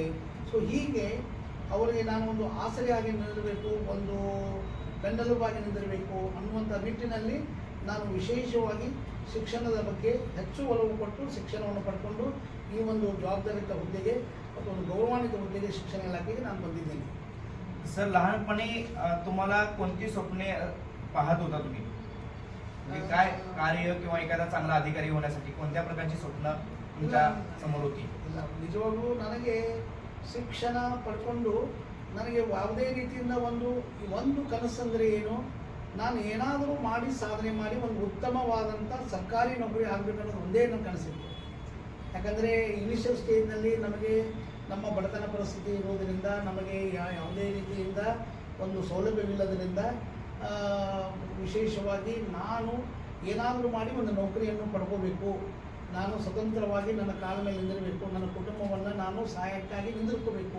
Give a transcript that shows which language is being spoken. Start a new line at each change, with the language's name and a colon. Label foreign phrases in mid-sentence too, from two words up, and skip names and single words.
Kannada: ಸೊ ಹೀಗೆ ಅವರಿಗೆ ನಾನು ಒಂದು ಆಸರೆಯಾಗಿ ನಿಲ್ಲಬೇಕು, ಒಂದು ಬೆನ್ನೆಲುಬಾಗಿ ನಿಂದಿರಬೇಕು ಅನ್ನುವಂಥ ನಿಟ್ಟಿನಲ್ಲಿ ನಾನು ವಿಶೇಷವಾಗಿ ಶಿಕ್ಷಣದ ಬಗ್ಗೆ ಹೆಚ್ಚು ಒಲವು ಕೊಟ್ಟು ಶಿಕ್ಷಣವನ್ನು ಪಡ್ಕೊಂಡು ಈ ಒಂದು ಜವಾಬ್ದಾರಿಯುತ ಹುದ್ದೆಗೆ ಮತ್ತು ಒಂದು ಗೌರವಾನ್ವಿತ ಹುದ್ದೆಗೆ ಶಿಕ್ಷಣ ಇಲಾಖೆಗೆ ನಾನು ಬಂದಿದ್ದೇನೆ.
Marathi: सर, लहानपणी तुम्हाला कोणती स्वप्ने पाहत होता तुम्ही? म्हणजे काय कार्य किंवा एखादा चांगला अधिकारी होण्यासाठी कोणत्या प्रकारची स्वप्न तुमच्या समोर होती?
Kannada: ಇಲ್ಲ, ನಿಜವಾಗ್ಲೂ ನನಗೆ ಶಿಕ್ಷಣ ಪಡ್ಕೊಂಡು ನನಗೆ ಯಾವುದೇ ರೀತಿಯಿಂದ ಒಂದು ಕನಸಂದರೆ ಏನು, ನಾನು ಏನಾದರೂ ಮಾಡಿ ಸಾಧನೆ ಮಾಡಿ ಒಂದು ಉತ್ತಮವಾದಂಥ ಸರ್ಕಾರಿ ನೌಕರಿ ಆಗಬೇಕು ಅನ್ನೋದು ಒಂದೇ ನನ್ನ ಕನಸಿತ್ತು. ಯಾಕಂದರೆ
English: initial stageನಲ್ಲಿ
Kannada: ನಮಗೆ ನಮ್ಮ ಬಡತನ ಪರಿಸ್ಥಿತಿ ಇರೋದರಿಂದ, ನಮಗೆ ಯಾವುದೇ ರೀತಿಯಿಂದ ಒಂದು ಸೌಲಭ್ಯವಿಲ್ಲದರಿಂದ ವಿಶೇಷವಾಗಿ ನಾನು ಏನಾದರೂ ಮಾಡಿ ಒಂದು ನೌಕರಿಯನ್ನು ಪಡ್ಕೋಬೇಕು, ನಾನು ಸ್ವತಂತ್ರವಾಗಿ ನನ್ನ ಕಾಲ ಮೇಲೆ ನಿಂದಿರಬೇಕು, ನನ್ನ ಕುಟುಂಬವನ್ನು ನಾನು ಸಹಾಯಕ್ಕಾಗಿ ನಿಂದಿರ್ಕೋಬೇಕು.